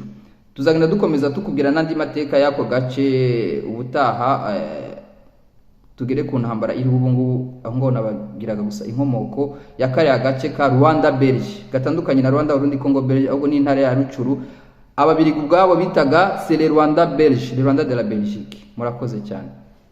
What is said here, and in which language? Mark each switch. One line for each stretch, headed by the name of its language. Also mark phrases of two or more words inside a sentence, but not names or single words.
Kinyarwanda: Tuzagenda dukomeza tukubwira n'andi mateka y'ako gace ubutaha, tugere ku ntambara iri ubu ngubu, aho ngaho nabagiraga gusa inkomoko ya kariya gace ka Rwanda Belge, gatandukanye na Rwanda Burundi Congo Belge, ahubwo ni intara ya Rucuru. Ababirigi ubwabo bitaga
French: c'est le Rwanda Belge, le Rwanda de la Belgique.
Kinyarwanda: Murakoze cyane.